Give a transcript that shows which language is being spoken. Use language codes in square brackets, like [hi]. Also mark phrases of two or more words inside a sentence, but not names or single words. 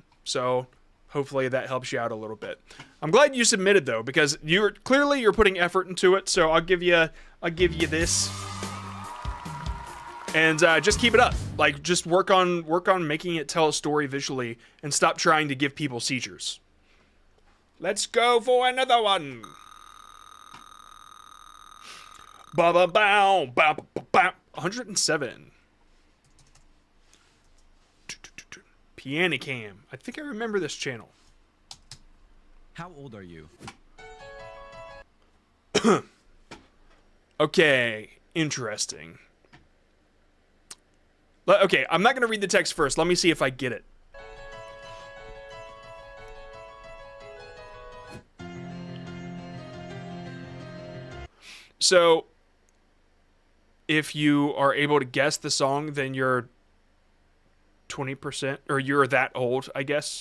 [en] So hopefully that helps you out a little bit. I'm glad you submitted though, because you're putting effort into it. So I'll give you this. And just keep it up. Like, just work on making it tell a story visually and stop trying to give people seizures. Let's go for another one. Ba ba bow, ba ba ba. 107. Pianicam. I think I remember this channel. How old are you? Okay, interesting. Okay, I'm not going to read the text first. Let me see if I get it. So, if you are able to guess the song, then you're 20%, or you're that old, I guess.